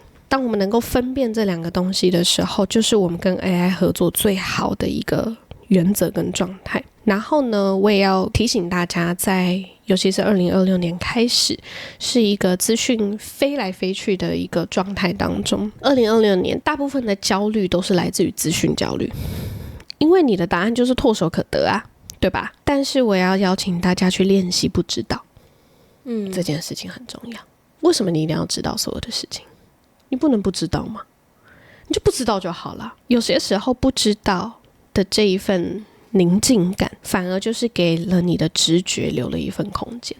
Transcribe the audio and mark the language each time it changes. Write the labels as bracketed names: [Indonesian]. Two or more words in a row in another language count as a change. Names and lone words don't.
[Chinese] 當我們能夠分辨這兩個東西的時候，就是我們跟 AI 合作最好的一個原則跟狀態。然後呢，我也要提醒大家，尤其是2026年開始，是一個資訊飛來飛去的一個狀態當中。2026年大部分的焦慮都是來自於資訊焦慮，因為你的答案就是唾手可得啊，對吧？但是我要邀請大家去練習不知道，這件事情很重要。為什麼你一定要知道所有的事情？你不能不知道嗎？你就不知道就好了。有些時候不知道的這一份寧靜感，反而就是給了你的直覺留了一份空間。